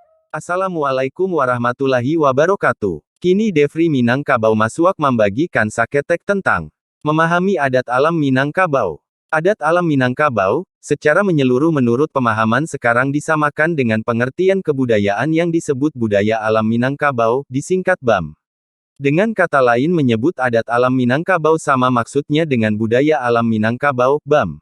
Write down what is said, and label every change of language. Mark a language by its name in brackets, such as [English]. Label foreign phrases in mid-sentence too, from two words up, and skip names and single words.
[Arabic] Assalamualaikum warahmatullahi wabarakatuh. [Indonesian] Kini Devri Minangkabau Masuak membagikan saketek tentang memahami adat alam Minangkabau. Adat alam Minangkabau, secara menyeluruh menurut pemahaman sekarang disamakan dengan pengertian kebudayaan yang disebut budaya alam Minangkabau, disingkat BAM. Dengan kata lain menyebut adat alam Minangkabau sama maksudnya dengan budaya alam Minangkabau, BAM.